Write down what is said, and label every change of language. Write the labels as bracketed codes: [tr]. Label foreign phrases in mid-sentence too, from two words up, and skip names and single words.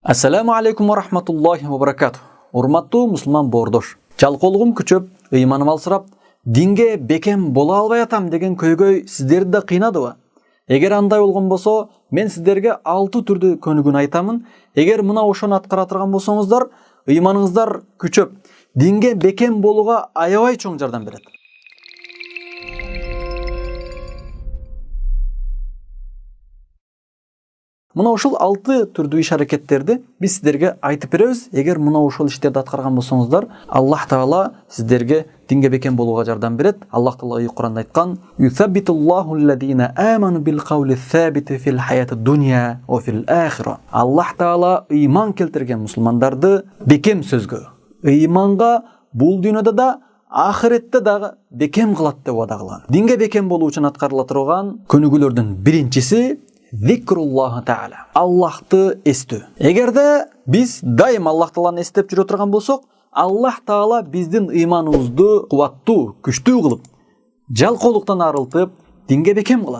[ar] السلام عليكم ورحمة الله وبركاته. [ky] Урматтуу мусулман бордош. Жалкоолугум күчөп, ыйманым алсырап, динге бекем бола албай атам деген көйгөй сиздерди да кыйнадыбы? Эгер андай болгон болсо, мен сиздерге 6 түрдүү көнүгүүнү айтамын. Эгер мына ошону аткара турган болсоңуздар, ыйманыңыздар күчөп, динге бекем болууга аябай чоң жардам берет. Мына ушул 6 түрдүү иш аракеттерди биз сиздерге айтып беребиз. Эгер мына ушул иштерди аткарган болсоңуздар, Аллах Таала сиздерге динге бекем болууга жардам берет. Аллах Таала Кур'анда айткан: [ar] "يثبت الله الذين آمنوا بالقول الثابت في الحياة الدنيا وفي الآخرة." [ky] Аллах Таала ыйман келтирген мусулмандарды бекем сөзгө, ыйманга бул дүйнөдө да, ахиретте дагы бекем кылат деп вада кылган. Динге бекем болуу үчүн аткарыла турган көнүгүүлөрдүн биринчиси [ar] ذكر الله تعالى. [ky] Аллахты эстөө. Эгерде биз дайым Аллах Тааланы эстеп жүрө турган болсок, Аллах Таала биздин ыйманыбызды кубаттуу, күчтүү кылып, жалкоолуктан арылтып, динге бекем кылат.